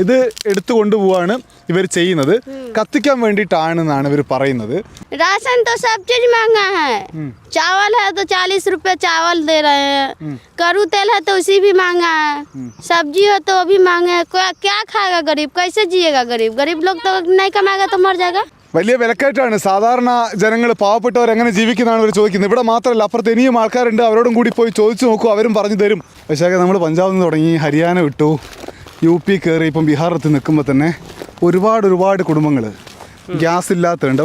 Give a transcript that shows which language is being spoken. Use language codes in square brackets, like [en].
[ml] ഇത് എടുത്തു കൊണ്ടുപോവാണ് ഇവർ ചെയ്യുന്നത്. കത്തിക്കാൻ വേണ്ടിയിട്ടാണെന്നാണ് ഇവർ പറയുന്നത്. [hi] राशन तो सब चीज महंगा है. चावल है तो 40 रुपए चावल दे रहे हैं. करू तेल है तो उसी भी महंगा है. सब्जी है तो भी महंगा है. क्या खाएगा गरीब? कैसे जिएगा गरीब? गरीब लोग तो नहीं कमाएगा तो मर जाएगा. [ml] വലിയ വിലക്കയറ്റാണ്. സാധാരണ ജനങ്ങൾ, പാവപ്പെട്ടവർ എങ്ങനെ ജീവിക്കുന്നതാണ് ഇവർ ചോദിക്കുന്നത്. ഇവിടെ മാത്രമല്ല, അപ്പുറത്ത് ഇനിയും ആൾക്കാരുണ്ട്. അവരോടും കൂടി പോയി ചോദിച്ചു നോക്കൂ, അവരും പറഞ്ഞു തരും. പക്ഷേ നമ്മൾ പഞ്ചാബിൽ നിന്ന് തുടങ്ങി, ഹരിയാന വിട്ടു, UP കയറി, ഇപ്പം ബീഹാറിലെത്തി നിൽക്കുമ്പോൾ തന്നെ ഒരുപാട് കുടുംബങ്ങൾ ഗ്യാസ് ഇല്ലാത്തതുണ്ട്.